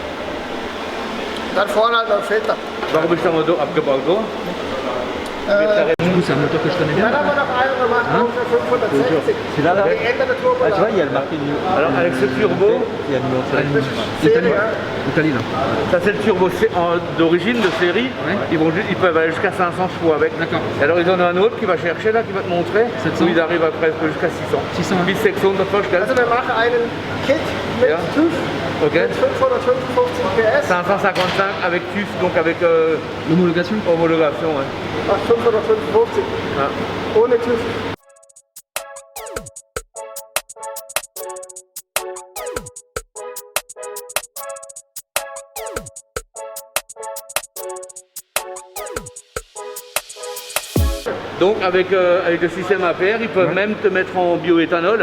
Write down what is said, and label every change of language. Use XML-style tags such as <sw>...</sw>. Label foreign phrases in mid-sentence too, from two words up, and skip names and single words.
<de>Dann vorne halt noch ein Filter. Warum ist der Motor abgebaut so?</de> <fr>Du coup, c'est un moteur que je connais bien.</fr> <de>Dann haben wir noch einen gemacht, für 560.</de> <fr>Celui-là, là,</fr> <de>Geänderte Turbo.</de> <fr>tu vois, il y a le marqué New. Alors avec ce turbo, il y a le numéro de série. Italie, Italie là. Ça c'est le turbo d'origine, de série. Ouais. Ils peuvent aller jusqu'à 500 chevaux avec. D'accord. Et alors ils en ont un autre qui va chercher là, qui va te montrer 700. où ils arrivent à presque jusqu'à 600. 600.</fr> <de>Bis 600 vorstellen. Also wir machen einen Kit mit Ja. TÜV Ok. mit 555 PS.</de> <fr>555 avec TÜV, donc avec L'homologation. homologation. Ouais.</fr> <de>Ach, 555. Ja. Ohne TÜV.</de> <fr>Donc avec le système APR, ils peuvent même te mettre en bioéthanol,</fr>